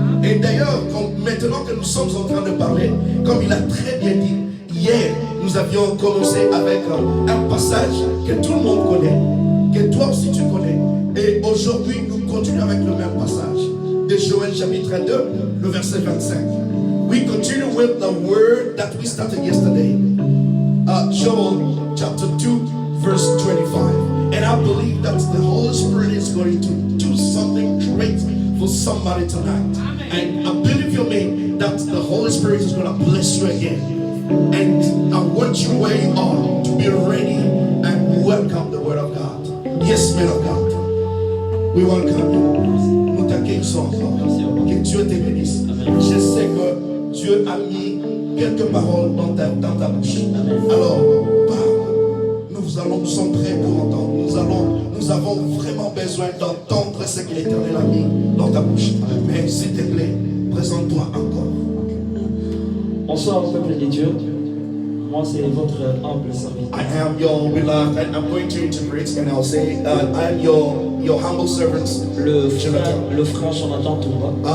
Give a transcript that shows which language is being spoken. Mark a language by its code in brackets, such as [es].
[fr] Et d'ailleurs, maintenant que nous sommes en train de parler, comme il a très bien dit, hier, nous avions commencé avec un passage que tout le monde connaît, que toi aussi tu connais. Et aujourd'hui, nous continuons avec le même passage de Joël chapitre 2, le verset 25. [en] We continue with the word that we started yesterday. Joel chapter 2, verse 25. And I believe that the Holy Spirit is going to do something great for somebody tonight. And I believe you me that the Holy Spirit is going to bless you again. And I want you where you are to be ready and welcome the word of God. Yes, man of God. We welcome you. [fr] Nous t'accueillons encore. Que Dieu te bénisse. Je sais que Dieu a mis quelques paroles dans ta bouche. Alors, parle. Nous sommes prêts pour entendre. Nous avons vraiment besoin d'entendre ce que l'Éternel a mis dans ta bouche. Mais s'il te plaît, présente-toi encore. Bonsoir au peuple de Dieu. Moi, c'est votre humble serviteur. [en] I am your beloved, and I'm going to interpret, and I'll say, I am your humble servant, [fr] Le frère Jonathan Toumba.